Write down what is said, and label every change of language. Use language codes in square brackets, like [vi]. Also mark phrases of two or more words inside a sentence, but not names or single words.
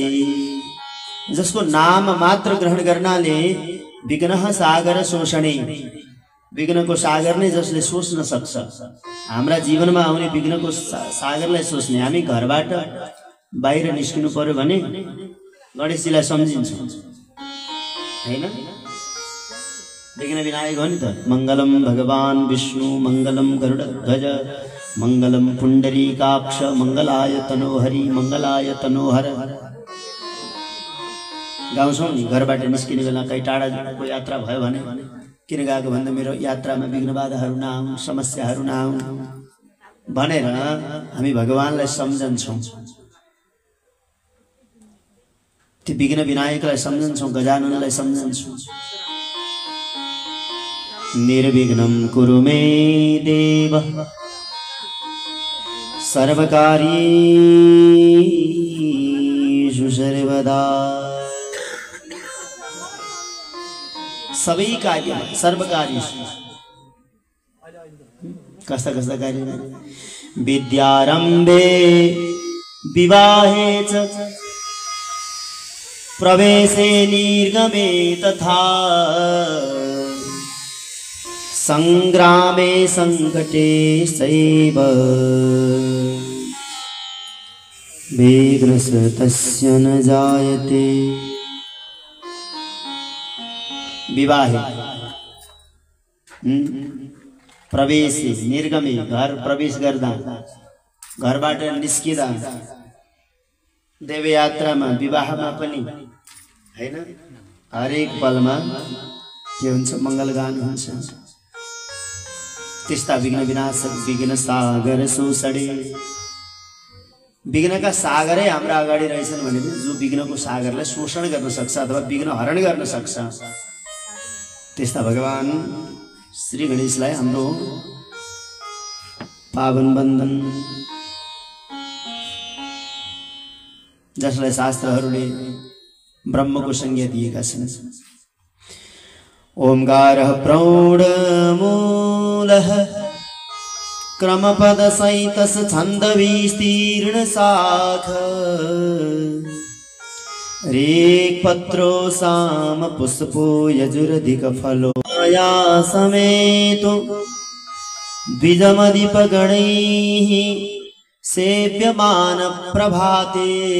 [ne] जसको नाम मात्र ग्रहण गर्नाले [sa] विघ्नः सागर शोषणे, [ne] विघ्नको सागर नै जसले सोच्न सक्छ। हाम्रा जीवनमा आउने विघ्नको सागरलाई सोच्ने। हामी घरबाट बाहिर निस्किनु पर्यो भने गणेशजीलाई सम्झिन्छौँ हैन? विघ्न विनायक हो नि त। [sa] मङ्गलम भगवान् विष्णु मङ्गलम गरुडध्वज मङ्गलम पुण्डरीकाक्ष मङ्गलाय तनोहरि मङ्गलाय तनोहर [ne] गाउँछौँ नि। घरबाट निस्किने बेला कहीँ टाढाको यात्रा भयो भने किन गएको भन्दा मेरो यात्रामा विघ्न बाधाहरू नआउन्, समस्याहरू नआउन् भनेर हामी भगवानलाई सम्झन्छौँ। त्यो विघ्न विनायकलाई सम्झन्छौँ, गजाननलाई सम्झन्छौँ। [sa] निर्विघ्नं कुरु मे देव सर्वकार्येषु सर्वदा। [ne] सबै कार्य सर्वकार्येषु कस्ता कस्ता कार्य [sa] विद्यारम्भे विवाहे च प्रवेशे निर्गमे तथा संग्रामे संकटे सैव विघ्नस्तस्य न जायते। विवाहे प्रवेशे निर्गमे [ne] घर प्रवेश गर्दा, घरबाट निस्किँदा, देवयात्रामा, विवाहमा पनि हैन, हरेक पलमा के हुन्छ? मङ्गलगान हुन्छ। त्यस्ता विघ्न विनाशक [sa] विघ्न सागर शोषणे। [ne] विघ्नका सागरै हाम्रा अगाडि रहेछन् भने जो विघ्नको सागरलाई शोषण गर्न सक्छ अथवा विघ्न हरण गर्न सक्छ, त्यस्ता भगवान श्री गणेशलाई हाम्रो पावन बन्दन। जसलाई शास्त्रहरूले ब्रह्मको संज्ञा दिएका छन्। [sa] ओंकारः प्रौढमूलः क्रमपदसहितः छन्दविस्तीर्ण शाखा रेक्पत्रो साम पुष्पो यजुरधिक फलो या समेतो द्विजमधिपगणैः सेव्यमान प्रभाते